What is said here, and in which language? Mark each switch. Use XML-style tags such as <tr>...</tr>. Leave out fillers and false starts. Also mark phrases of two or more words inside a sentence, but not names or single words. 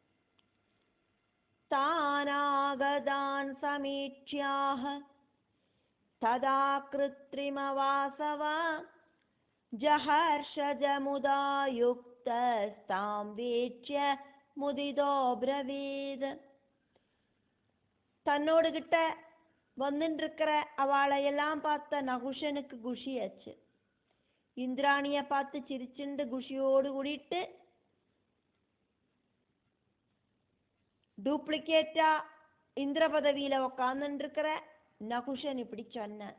<sa>താനാഗതാൻ സമീക്ഷ്യാഹ തദാ കൃത്രിമവാസവ ജഹർഷജമുദായുക്തസ്താം വീക്ഷ്യ മുദിതോ ബ്രവീത്.</sa> <ta>தன்னோடு கிட்ட வந்துட்டு இருக்கிற அவளை எல்லாம் பார்த்த நகுஷனுக்கு குஷியாச்சு. இந்திராணிய பார்த்து சிரிச்சுண்டு குஷியோடு கூடிட்டு டூப்ளிகேட்டா இந்திர பதவியில உக்காந்துட்டு இருக்கிற நகுஷன் இப்படி சொன்ன.</ta>